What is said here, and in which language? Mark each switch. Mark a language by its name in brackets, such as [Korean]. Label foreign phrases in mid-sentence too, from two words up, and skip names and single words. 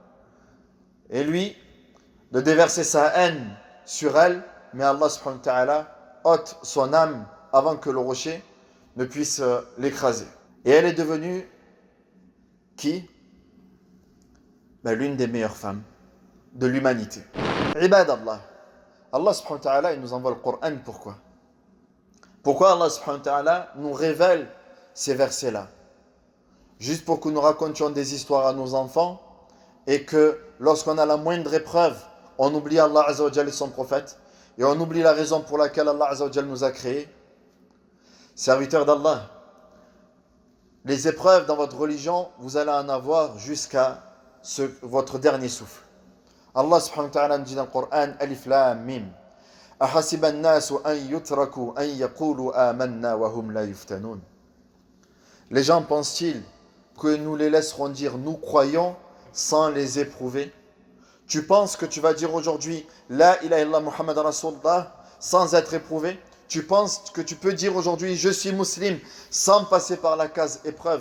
[French] Et lui, de déverser sa haine sur elle, mais [Arabic] الله سبحانه وتعالى [French] ôte son âme avant que le rocher ne puisse l'écraser. Et elle est devenue qui? L'une des meilleures femmes de l'humanité. [Arabic] عباد الله. الله سبحانه وتعالى, [French] il nous envoie le Coran, pourquoi? Pourquoi [Arabic] الله سبحانه وتعالى [French] nous révèle ces versets-là? Juste pour que nous racontions des histoires à nos enfants et que lorsqu'on a la moindre épreuve, on oublie [Arabic] الله عز وجل [French] et son prophète et on oublie la raison pour laquelle [Arabic] الله عز وجل [French] nous a créés. Serviteurs d'Allah, les épreuves dans votre religion, vous allez en avoir jusqu'à votre dernier souffle. [Arabic] الله سبحانه وتعالى [French] nous dit dans le Coran, [Arabic] الم أحسب الناس أن يتركوا أن يقولوا آمنا وهم لا يفتنون. [French] Les gens pensent-ils que nous les laisserons dire nous croyons sans les éprouver? Tu penses que tu vas dire aujourd'hui [Arabic] لا إله إلا الله محمد رسول الله [French] sans être éprouvé? Tu penses que tu peux dire aujourd'hui je suis musulman sans passer par la case épreuve?